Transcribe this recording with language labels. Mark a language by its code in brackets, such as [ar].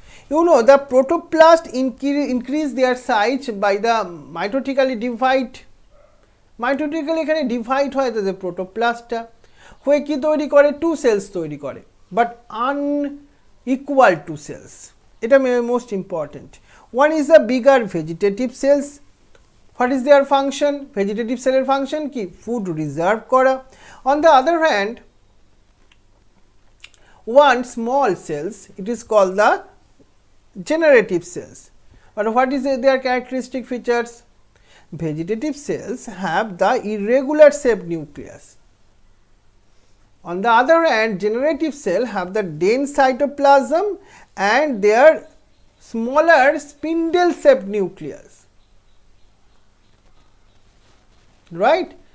[en] You know the protoplast increase their size by the mitotically divide. [bn] Mitotically এখানে divide হয় তো যে প্রোটোপ্লাস্টটা হয়ে কি তৈরি করে? [en] two cells [bn] তৈরি করে, [en] But unequal two cells. এটা most important. One is the bigger vegetative cells. What is their function? [bn] Vegetative সেলের ফাংশন কি? ফুড রিজার্ভ করা। [en] On the other hand one small cells, it is called the generative cells. But what is their characteristic features? Vegetative cells have the irregular shaped nucleus. On the other hand, generative cell have the dense cytoplasm and their smaller spindle shaped nucleus, right?